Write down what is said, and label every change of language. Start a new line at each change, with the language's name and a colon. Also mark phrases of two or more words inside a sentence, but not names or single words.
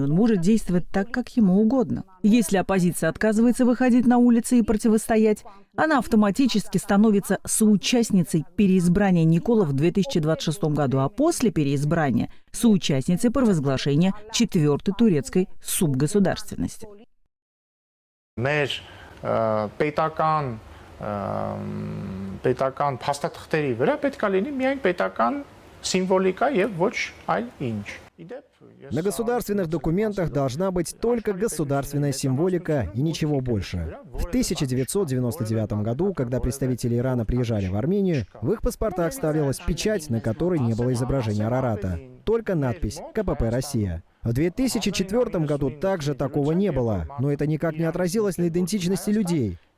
Russian: Он может действовать так, как ему угодно. Если оппозиция отказывается выходить на улицы и противостоять, она автоматически становится соучастницей переизбрания Никола в 2026 году, а после переизбрания – соучастницей провозглашения четвертой турецкой субгосударственности.
Armenian: Մեր պետական փաստաթղթերի վրա պետք է լինի միայն պետական սիմվոլիկա եւ ոչ այլ ինչ։
Russian: На государственных документах должна быть только государственная символика и ничего больше. В 1999 году, когда представители Ирана приезжали в Армению, в их паспортах ставилась печать, на которой не было изображения Арарата. Только надпись «КПП Россия». В 2004 году также такого не было, но это никак не отразилось на идентичности людей.